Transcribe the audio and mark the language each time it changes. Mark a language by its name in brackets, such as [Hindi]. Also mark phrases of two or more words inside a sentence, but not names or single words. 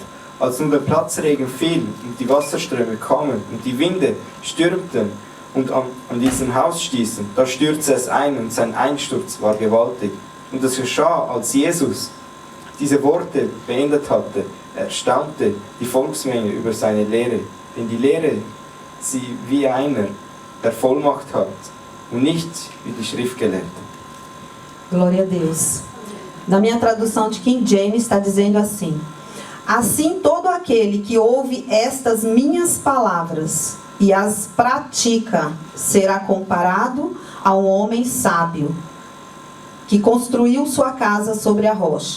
[German] Als nun der Platzregen fiel und die Wasserströme kamen und die Winde stürmten und an diesem Haus stießen, da stürzte es ein und sein Einsturz war gewaltig. Und das geschah, als Jesus diese Worte beendet hatte, erstaunte die Volksmenge über seine Lehre. Denn die Lehre sie wie einer, der Vollmacht hat und nicht wie die Schriftgelehrten. [Portuguese] Glória a Deus. Na minha tradução de King James está dizendo assim: assim todo aquele que ouve estas minhas palavras e as pratica será comparado a um homem sábio que construiu sua casa sobre a rocha.